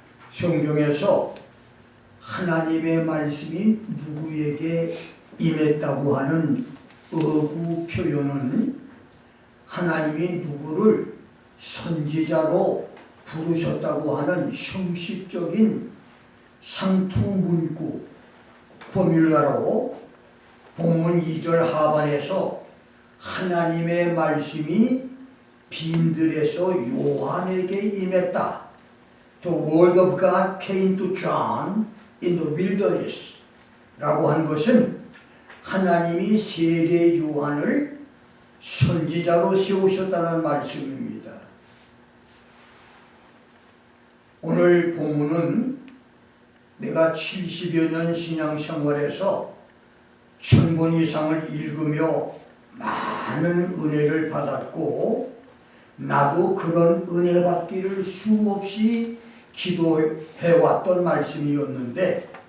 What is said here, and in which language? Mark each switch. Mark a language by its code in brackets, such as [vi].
[ko] 성경에서 하나님의 말씀이 누구에게 임했다고 하는 어구 표현은 하나님이 누구를 선지자로 부르셨다고 하는 형식적인 상투문구 포뮬러로 본문 2절 하반에서 하나님의 말씀이 빈들에서 요한에게 임했다. [en] The word of God came to John in the wilderness [ko] 라고 한 것은 하나님이 세례 요한을 선지자로 세우셨다는 말씀입니다. 오늘 본문은 내가 70여 년 신앙생활에서 1000권 이상을 읽으며 많은 은혜를 받았고 나도 그런 은혜 받기를 수없이 기도해왔던 말씀이었는데